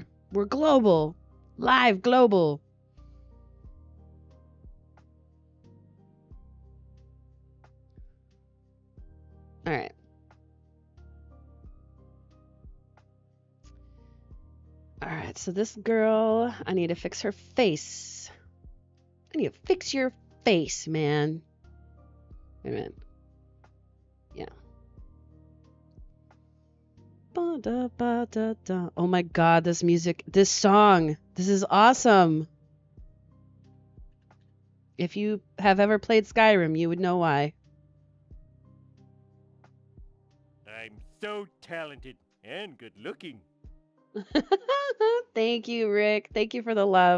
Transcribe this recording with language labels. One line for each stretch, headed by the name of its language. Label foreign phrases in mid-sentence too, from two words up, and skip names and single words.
English: We're global. Live global. All right. All right, so this girl, I need to fix her face. I need to fix your face, man. Wait a minute. Yeah. Ba-da-ba-da-da. Oh my god, this music, this song, this is awesome. If you have ever played Skyrim, you would know why. I'm so talented and good looking. Thank you, Rick. Thank you for the love.